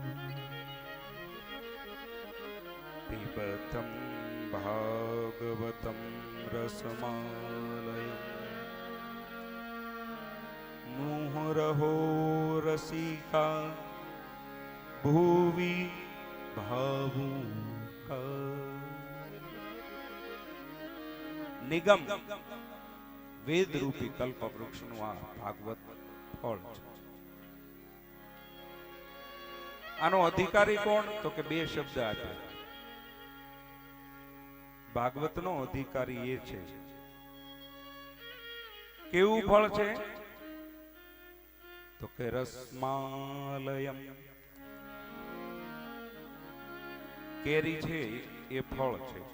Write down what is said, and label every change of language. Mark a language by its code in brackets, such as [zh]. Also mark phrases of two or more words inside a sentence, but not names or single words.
[sa] पिबतं भागवतं रसमालयम् मुहुरहो रसिका भूवि भावुका। [gu] નિગમ વેદ રૂપી કલ્પ वृक्षનું આ ભાગવત ફળ છે। આનો અધિકારી કોણ? તો કે બે શબ્દ આપ્યા। ભાગવતનો અધિકારી એ છે। કેવું ફળ છે? તો કે રસમાલયમ, કેરી છે એ ફળ છે।